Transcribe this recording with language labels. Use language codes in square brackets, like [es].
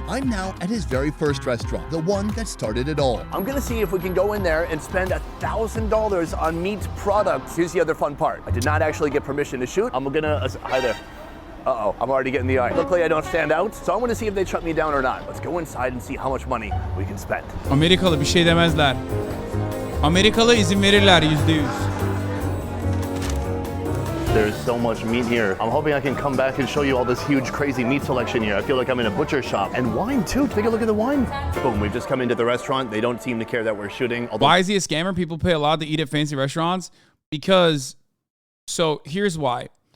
[en] I'm now at his very first restaurant, the one that started it all. I'm gonna see if we can go in there and spend $1,000 on meat products. Here's the other fun part. I did not actually get permission to shoot. I'm gonna, hi there. Uh-oh, I'm already getting the eye. Luckily I don't stand out, so I'm gonna see if they shut me down or not. Let's go inside and see how much money we can spend. [tr] Amerikalı bir şey demezler. Amerikalı izin verirler %100. [en] There's so much meat here. I'm hoping I can come back and show you all this huge, crazy meat selection here. I feel like I'm in a butcher shop. And wine too, take a look at the wine. Boom, we've just come into the restaurant. They don't seem to care that we're shooting. Why is he a scammer? People pay a lot to eat at fancy restaurants because, so here's why.